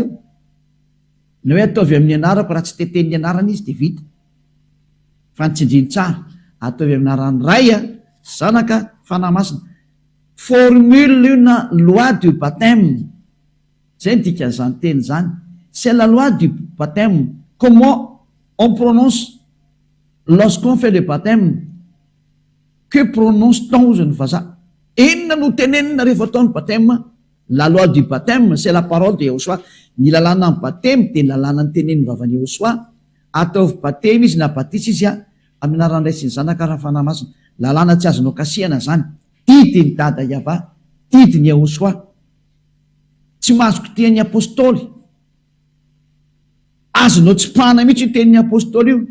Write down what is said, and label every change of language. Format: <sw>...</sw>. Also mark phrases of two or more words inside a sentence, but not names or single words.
<mg>Na hoe ataovy amin'ny anarako raha tsy teteny anarana izy de vita. Fa ny tsindriny tsara ataovy amin'ny anaran'ny ray zanaka fanamasina. Formule io na</mg> <fr>loi du baptême.</fr> <mg>Zay ny dikan'izany teny zany.</mg> <fr>C'est la loi du baptême. Comment on prononce lorsqu'on fait le baptême? Que prononce-t-on</fr> <mg>ozy ny vazaha? Inona no tenenina rehefa atao ny baptême?</mg> <fr>La loi du baptême, c'est la parole de Ehosoa.</fr> <mg>Ny lalàna ny baptême de ny lalàna ny teneniny vavan'ny Ehosoa. Ataovy baptême izy na batisa izy amin'ny anaran'ny Ray sy ny Zanaka raha fanamasina. Lalàna tsy azonao kasihana zany. Didy ny dada Iava, didy ny Ehosoa. Tsy mahazo kitihan'ny apôstôly. Azonao tsy pahana mihitsy io tenin'ny apôstôly io.</mg>